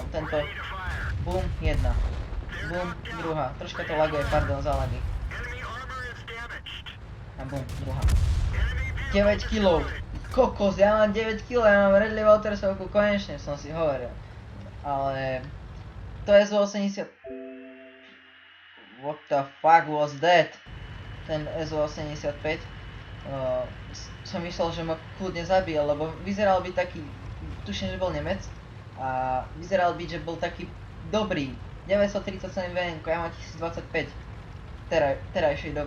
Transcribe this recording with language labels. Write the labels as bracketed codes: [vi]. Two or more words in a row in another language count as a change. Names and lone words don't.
[sk] Tento, boom, jedna. Boom, druhá. Troška to laguje, pardon za lagy. A boom, druhá. 9 kg. Kokos, ja mám 9 kg, ja mám Redley Waltersovku, konečne som si hovoril. Ale to je z 80. [en] What the fuck was that? [sk] Ten SU-85 som myslel, že ma kľudne zabije, lebo vyzeral byť taký, tuším, že bol Nemec a vyzeral byť, že bol taký dobrý. 937 VN, ja mám 1025 v terajšej dobe.